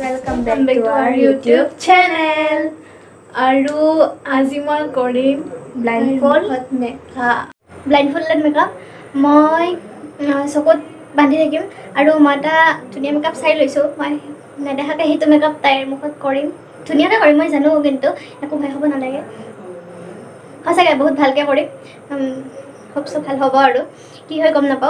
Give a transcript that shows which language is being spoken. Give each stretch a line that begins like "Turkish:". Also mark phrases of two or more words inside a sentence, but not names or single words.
English: Welcome back to our YouTube channel.
Assamese: আৰু আজি মই কৰিম
English: blindfolded makeup.
Assamese: মই চকুত বান্ধি থাকিম আৰু মই এটা ধুনীয়া মেকআপ চাই লৈছোঁ। মই নেদেখাকৈ সেইটো মেকআপ তাইৰ মুখত কৰিম। ধুনীয়াকৈ কৰিম মই জানো, কিন্তু একো ভয় হ'ব নালাগে। সঁচাকৈ বহুত ভালকৈ কৰিম। হোপছ ভাল হ'ব আৰু কি হয় গম নাপাওঁ।